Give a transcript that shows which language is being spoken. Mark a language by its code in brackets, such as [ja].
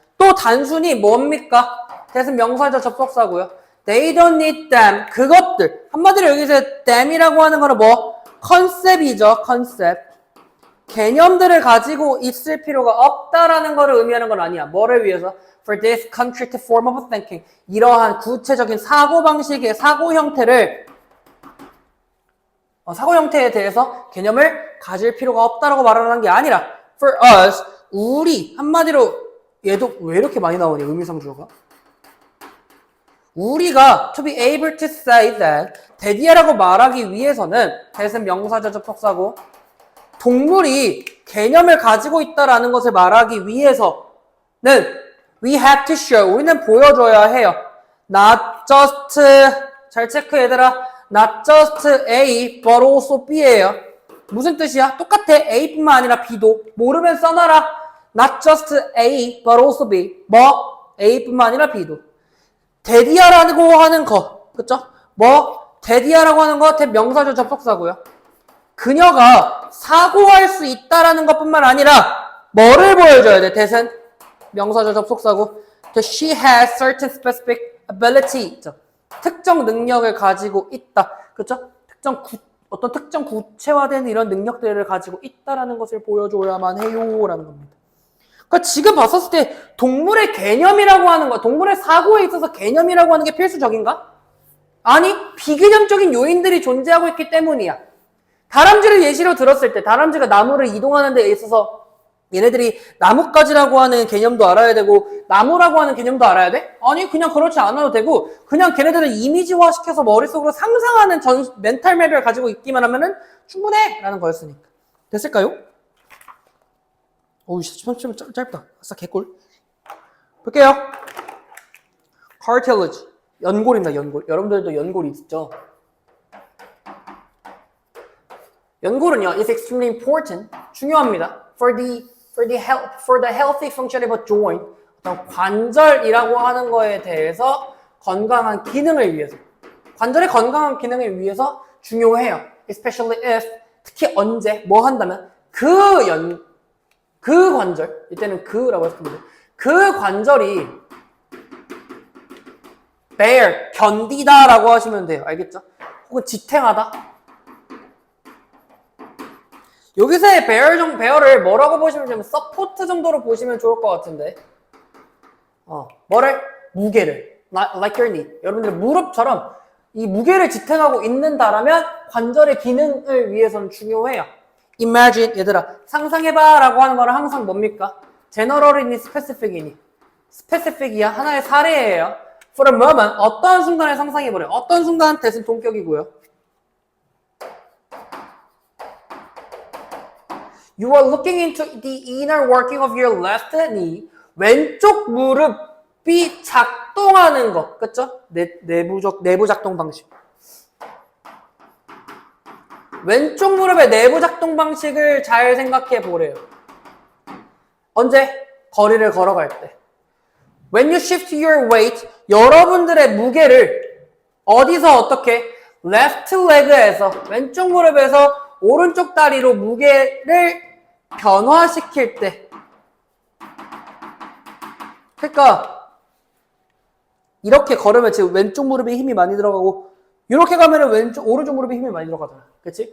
[ko] 또 단순히 뭡니까? 대신 명사절 접속사고요. [en] They don't need them. [ko] 그것들. 한마디로 여기서 them이라고 하는 거는 뭐? 컨셉이죠. 컨셉. 개념들을 가지고 있을 필요가 없다라는 거를 의미하는 건 아니야. 뭐를 위해서? [en] For this concrete form of thinking. [ko] 이러한 구체적인 사고방식의 사고 형태에 대해서 개념을 가질 필요가 없다라고 말하는 게 아니라 [en] for us, [ko] 우리, 한마디로 얘도 왜 이렇게 많이 나오니? 의미상 주어가? 우리가 [en] to be able to say that [ko] 대디아라고 말하기 위해서는 대신 명사절 접속사고 동물이 개념을 가지고 있다라는 것을 말하기 위해서는 [en] we have to show, [ko] 우리는 보여줘야 해요. [en] Not just, [ko] 잘 체크 얘들아. [en] Not just A, but also B예요. [ko] 무슨 뜻이야? 똑같아. A뿐만 아니라 B도. 모르면 써놔라. [en] Not just A, but also B. [ko] 뭐? A뿐만 아니라 B도. 대디아라고 하는 거. 그쵸? 뭐? 대디아라고 하는 거 대명사절 접속사고요. 그녀가 사고할 수 있다라는 것뿐만 아니라 뭐를 보여줘야 돼? 대신 명사절 접속사고. [en] She has certain specific ability. [ko] 특정 능력을 가지고 있다. 그렇죠? 어떤 특정 구체화된 이런 능력들을 가지고 있다라는 것을 보여줘야만 해요라는 겁니다. 그러니까 지금 봤었을 때 동물의 개념이라고 하는 거, 동물의 사고에 있어서 개념이라고 하는 게 필수적인가? 아니, 비개념적인 요인들이 존재하고 있기 때문이야. 다람쥐를 예시로 들었을 때 다람쥐가 나무를 이동하는 데 있어서 얘네들이 나뭇가지라고 하는 개념도 알아야 되고 나무라고 하는 개념도 알아야 돼? 아니, 그냥 그렇지 않아도 되고 그냥 걔네들을 이미지화 시켜서 머릿속으로 상상하는 멘탈 맵을 가지고 있기만 하면은 충분해! 라는 거였으니까. 됐을까요? 어우, 좀 짧다. 아싸, 개꿀. 볼게요. cartilage. 연골입니다, 연골. 여러분들도 연골 있죠? 연골은요, [en] is extremely important. [ko] 중요합니다. [en] For the healthy function of a joint. [ko] 어떤 관절이라고 하는 거에 대해서 건강한 기능을 위해서. 관절의 건강한 기능을 위해서 중요해요. [en] Especially if, [ko] 특히 언제, 뭐 한다면, 그 관절, 이때는 그라고 했습니다. 그 관절이 bear, 견디다라고 하시면 돼요. 알겠죠? 혹은 지탱하다. 여기서의 bear를 뭐라고 보시면 되면 서포트 정도로 보시면 좋을 것 같은데. 뭐를? 무게를. [en] Like your knee. [ko] 여러분들 무릎처럼 이 무게를 지탱하고 있는다라면 관절의 기능을 위해서는 중요해요. [en] Imagine, [ko] 얘들아, 상상해봐 라고 하는 거는 항상 뭡니까? General이니 specific이니? specific이야. 하나의 사례예요. [en] For a moment, [ko] 어떤 순간을 상상해보래. 어떤 순간 대신 동격이고요. [en] You are looking into the inner working of your left knee. [ko] 왼쪽 무릎이 작동하는 것. 그쵸? 내부 작동 방식. 왼쪽 무릎의 내부 작동 방식을 잘 생각해 보래요. 언제? 거리를 걸어갈 때. [en] When you shift your weight, [ko] 여러분들의 무게를 어디서 어떻게? left leg에서, 왼쪽 무릎에서 오른쪽 다리로 무게를 변화시킬 때. 그러니까 이렇게 걸으면 지금 왼쪽 무릎에 힘이 많이 들어가고 이렇게 가면은 오른쪽 무릎에 힘이 많이 들어가잖아. 그치?